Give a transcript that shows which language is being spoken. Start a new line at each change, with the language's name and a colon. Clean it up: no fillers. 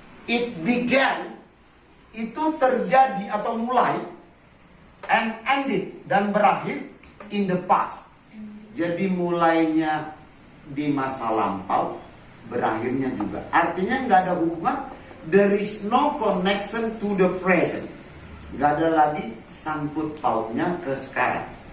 English: It began,
Indonesian: itu terjadi atau mulai,
English: and ended,
Indonesian: dan berakhir
English: in the past.
Indonesian: Jadi mulainya di masa lampau, berakhirnya juga. Artinya nggak ada hubungan.
English: There is no connection to the present.
Indonesian: Nggak ada lagi sangkut pautnya ke sekarang.